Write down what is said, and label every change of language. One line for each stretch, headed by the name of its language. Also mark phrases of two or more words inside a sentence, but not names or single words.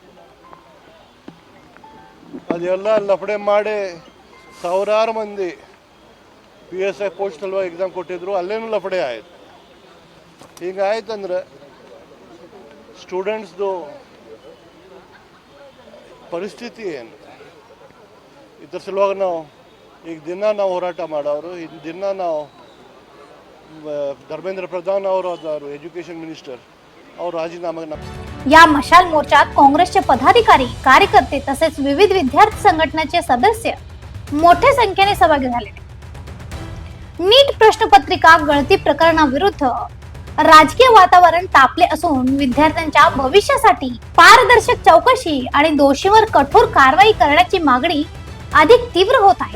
Kannada: ಅದೆಲ್ಲ ಲಫಡೆ ಮಾಡಿ ಸಾವಿರಾರು ಮಂದಿ PSI ಪೋಸ್ಟ್ ಸಲುವಾಗಿ ಎಕ್ಸಾಮ್ ಕೊಟ್ಟಿದ್ರು, ಅಲ್ಲೇನೂ ಲಫಡೆ ಆಯಿತು. ಹಿಂಗಾಯ್ತಂದ್ರೆ ಸ್ಟೂಡೆಂಟ್ಸ್ದು ಪರಿಸ್ಥಿತಿ ಏನು? ಇದ್ರ ಸಲುವಾಗಿ ನಾವು ಈಗ ದಿನ ನಾವು ಹೋರಾಟ ಮಾಡೋರು. ದಿನ ನಾವು धर्मेंद्र प्रधान ಅವರು
English: education minister
Kannada: ಅವರು राजीनामा.
Marathi: या मशाल मोर्चात काँग्रेसचे पदाधिकारी, कार्यकर्ते तसेच विविध विद्यार्थी संघटनेचे सदस्य मोठ्या संख्येने सहभागी झाले. नीट प्रश्नपत्रिका गळती प्रकरणाविरुद्ध राजकीय वातावरण तापले असून विद्यार्थ्यांच्या भविष्यासाठी पारदर्शक चौकशी आणि दोषींवर कठोर कारवाई करण्याची मागणी अधिक तीव्र होत आहे.